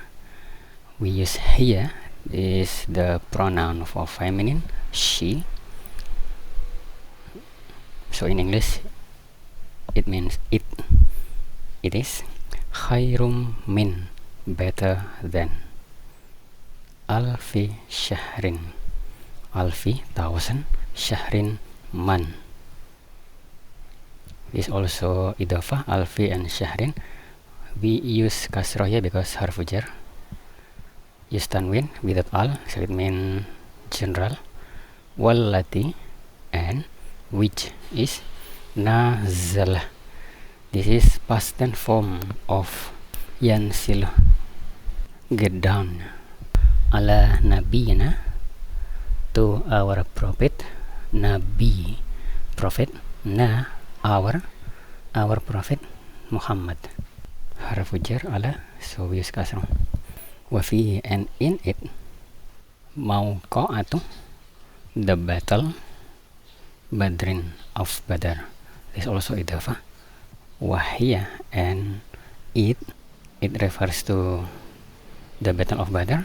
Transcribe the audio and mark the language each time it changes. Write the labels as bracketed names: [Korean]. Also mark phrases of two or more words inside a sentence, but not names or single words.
[English] We use here, is the pronoun for feminine, she. So in English, it means it. It is [Arabic] خير من, [English] better than, [Arabic] ألف شهر، ألف، 1,000، شهر, [English] man. This also idafa, alfi and syahrin. We use kasrah here because [Arabic] حرف جر. [English] Use tanwin without al, so it means general. Wallati, and which is nazala. This is past tense form of yansil, get down, [Arabic] على نبينا, [English] to our prophet, nabi, prophet, na, our prophet Muhammad. [Arabic] حرف جر على, [English] so we use kasrah. [Arabic] وفيه, [English] and in it, mawqa'atu, the battle, Badrin, of Badr. This also idafa. Wahia, and it refers to the battle of Badr.